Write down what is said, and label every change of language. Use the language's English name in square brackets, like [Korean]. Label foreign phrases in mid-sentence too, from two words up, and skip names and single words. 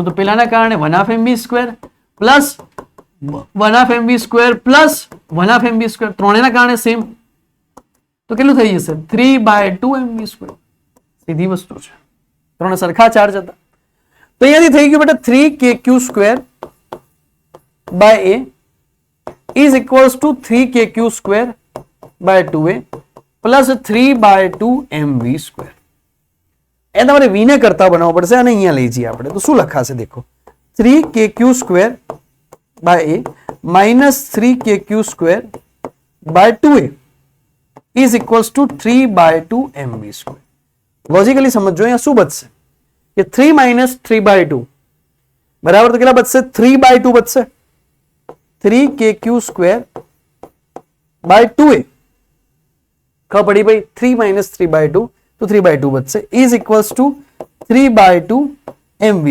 [Gujarati] તો પેલાના કારણે 1/2 mv² પ્લસ 1/2 mv² પ્લસ 1/2 mv², ત્રણેયના કારણે સેમ. તો કેટલું થઈ જશે? 3/2 mv². સીધી વસ્તુ છે, ત્રણ સરખા ચાર્જ હતા. તો અહીંયાથી થઈ ગયું બેટા 3kq² બાય a [English] is equals to [Gujarati] 3kq² બાય 2a પ્લસ 3/2 mv². એ તમારે v ને કરતા બનાવવો પડશે, અને અહીંયા લઈ જઈએ આપણે. તો શું લખાશે? દેખો, 3kq² બાય a માઇનસ 3kq² બાય 2a [English] is equals to [Gujarati] 3/2 mv². લોજિકલી સમજો, અહીંયા શું બચશે કે 3 minus 3/2 બરાબર. તો કેટલા બચશે? 3/2 બચશે. 3kq² બાય 2a. ખબર પડી ભાઈ? 3 minus 3/2, તો 3/2 બચશે, [English] is equals to [Gujarati] 3/2 mv².